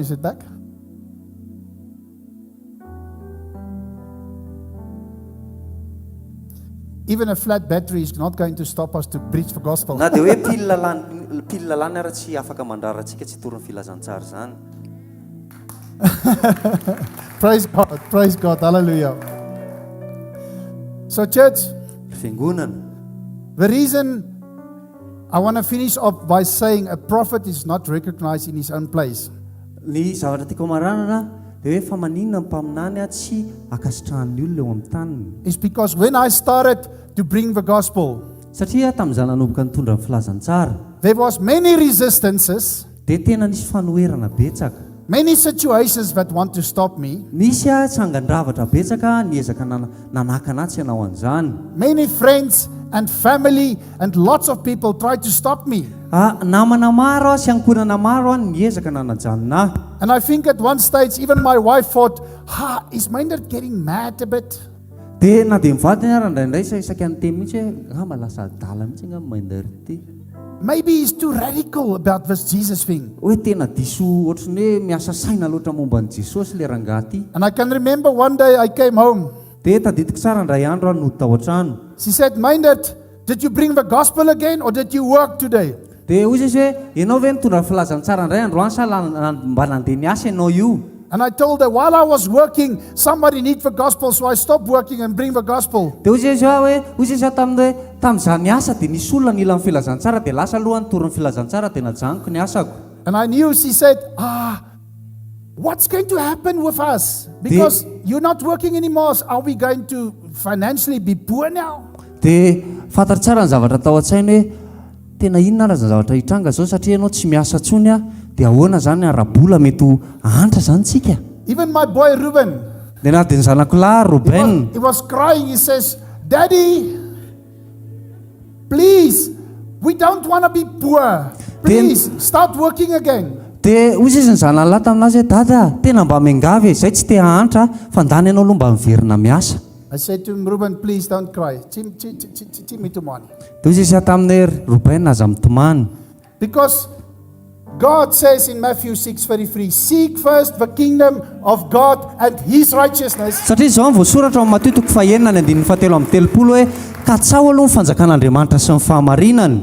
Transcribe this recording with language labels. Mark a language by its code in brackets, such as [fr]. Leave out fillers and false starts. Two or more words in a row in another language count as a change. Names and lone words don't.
[en] Is it back? Even a flat battery is not going to stop us to preach the gospel. [mg] Na dia hoe pilina lany ara tsy afaka mandrarantsika tsy torin'ny filazantsara zany. [en] Praise God, hallelujah. So church, [mg] Fiangonana. [en] the reason I want to finish off by saying a prophet is not recognized in his own place [mg] Ny zavatra tiako maranana dia hoe fa maninona ny mpaminany a tsy akasitrahan'ny olona eo amin'ny taniny. [en] is because when I started to bring the gospel, [mg] Satria tamin'izany nanomboka nitondra ny filazantsara [en] there was many resistances, [mg] dia tena nisy fanoherana betsaka. [en] many situations that want to stop me, [mg] Nisy a tsangandravatra betsaka niezaka nanakana tsy ianao an'izany. [en] many friends and family and lots of people tried to stop me. [mg] Namana maro sy ankorana maro niezaka nanajanona. [en] And I think at one stage, even my wife thought, is Myndert getting mad a bit? [mg] Dia na dia mivadiny ara indraindray isaky ny teny mihitsy hoe malasa adala mihitsy nga Myndert ity. [en] Maybe he's too radical about this Jesus thing. [mg] Hoe tena diso ohatrany hoe miasa saina loatra momba ny Jesosy le rangahy. [en] And I can remember one day I came home. [mg] Dia tadidiko tsara indray andro no tao an-trano. [en] She said, Myndert, did you bring the gospel again or did you work today? [mg] Dia hoy izy hoe ianao ve nitondra filazantsara indray androany sa mba nandeha niasa ianao io? [en] And I told her, while I was working, somebody needs the gospel, so I stopped working and bring the gospel. [mg] Dia hoy izy hoe tamin'izany niasa dia nisy olona nila ny filazantsara dia lasa aloha nitory ny filazantsara dia najanoko ny asako. [en] And I knew, she said, what's going to happen with us? Because you're not working anymore. Are we going to financially be poor now? [mg] Dia fantatra tsara ny zavatra tao an-tsainy hoe tena inona ary ny zavatra hitranga zao satria ianao tsy miasa tsony a dia ahoana zany arabola mety ho antra zany tsika. [en] Even my boy Ruben, [mg] Dia na dia ny zanako lahy Ruben, [en] he was crying. He says, Daddy, please, we don't want to be poor. Please, start working again. [mg] dia hoy izy ny zanany lahy taminazy hoe dada tena mba miangavy zay tsy te hahantra fa ndany ianao aloha mba miverina miasa. [en] I said to him, Ruben, please don't cry. Timmy. [mg] Dia hoy izy tamin'ny Ruben aza mitomany. [en] Because God says in Matthew 6:33, seek first the kingdom of God and his righteousness. [mg] Satria izao voasoratra ao amin'ny Mateo 9:7-7 hoe katsao aloha ny fanjakan'Andriamanitra sy ny fahamarinany.